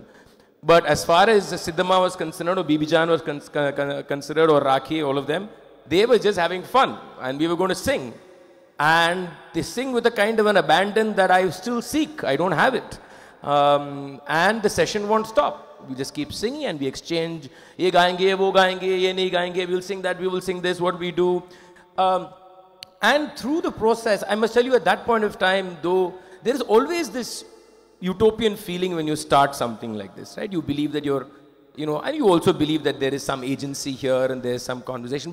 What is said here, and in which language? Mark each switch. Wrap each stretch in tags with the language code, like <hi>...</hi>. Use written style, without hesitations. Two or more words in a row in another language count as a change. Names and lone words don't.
<en>But as far as Siddhama was concerned, or Bibijan was considered, or Rakhi, all of them, they were just having fun, and we were going to sing. And they sing with a kind of an abandon that I still seek. I don't have it. And the session won't stop. We just keep singing, and we exchange,</en> <hi>ये गाएंगे, वो गाएंगे, ये नहीं गाएंगे,</hi> <en>we'll sing that, we will sing this, what we do. And through the process, I must tell you, at that point of time, though, there is always this utopian feeling when you start something like this, right? You believe that you're, and you also believe that there is some agency here and there's some conversation.</en>